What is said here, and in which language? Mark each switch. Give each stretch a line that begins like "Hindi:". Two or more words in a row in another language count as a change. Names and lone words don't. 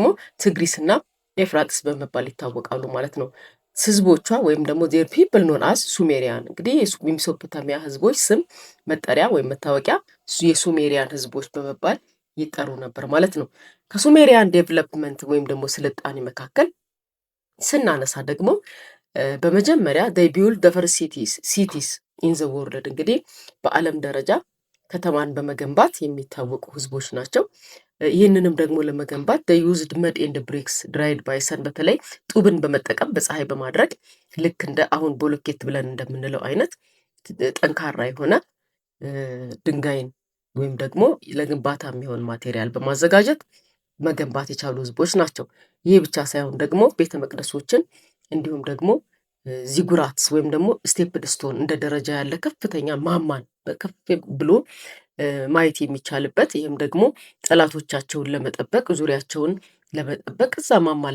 Amharic: ትግሪስና ኤፍራጥስ በመባል ይታወቃሉ ማለት ነው። ህዝቦቿ ወይም ደግሞ
English: there people known as Sumerian
Amharic: እንግዲህ የሜሶፖታሚያ ህዝቦች ስም መጠሪያ ወይም መታወቂያ የሱሜሪያን ህዝቦች በመባል ይጠሩ ነበር ማለት ነው። ከሱሜሪያን ዴቨሎፕመንት ወይም ደግሞ ስልጣኔ መካከል ስናነሳ ደግሞ በመጀመሪያ
English: they built the first cities in the world
Amharic: እንግዲህ በዓለም ደረጃ ከተማን በመገንባት የሚታወቁ ህዝቦች ናቸው። ይህንንም ደግሞ ለመገንባት
English: they used mud and bricks dried by sun
Amharic: በተለይ ጡብን በመጠቀም በፀሐይ በማድረግ ልክ እንደ አሁን ቦሎኬት ብለን እንደምንለው አይነት ጠንካራ የሆነ ድንጋይን ወይም ደግሞ ለግንባታ የሚሆን ማቴሪያል በማዘጋጀት መገንባት የቻሉ ህዝቦች ናቸው። ይህ ብቻ ሳይሆን ደግሞ ቤተ መቅደሶችን እንዲሁም ደግሞ ዚጉራትስ ወይም ደግሞ
English: stepped stone
Amharic: እንደ ደረጃ ያለ ከፍተኛ ማማን ከፍ ብሎ ማየት የሚቻልበት ይህም ደግሞ ጠላቶቻቸውን ለመጠበቅ ዙሪያቸውን ለመጠበቅ እዛ ማማ ላይ